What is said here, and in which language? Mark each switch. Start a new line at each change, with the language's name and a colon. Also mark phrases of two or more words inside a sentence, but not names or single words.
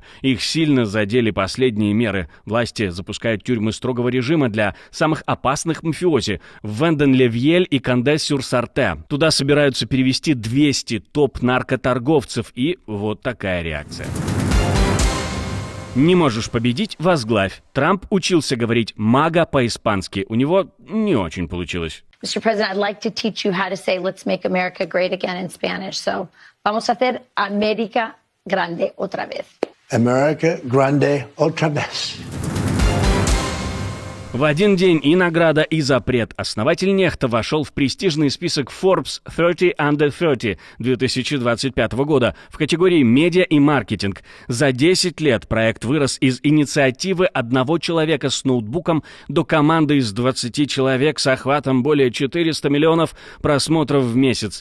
Russian: Их сильно задели последние меры. Власти запускают тюрьмы строгого режима для самых опасных мафиози в Венден-Левьель и Канде-Сюр-Сарте. Туда собираются перевести 200 топ-наркоторговцев, и вот такая реакция. Не можешь победить – возглавь. Трамп учился говорить «мага» по-испански. У него не очень получилось.
English: Mr. President, I'd like to teach you how to say "Let's make America great again" in Spanish. So,
Spanish: vamos a hacer América grande otra vez. America grande otra vez.
Russian: В один день и награда, и запрет. Основатель Нехта вошел в престижный список Forbes 30 Under 30 2025 года в категории «Медиа и маркетинг». За 10 лет проект вырос из инициативы одного человека с ноутбуком до команды из 20 человек с охватом более 400 миллионов просмотров в месяц.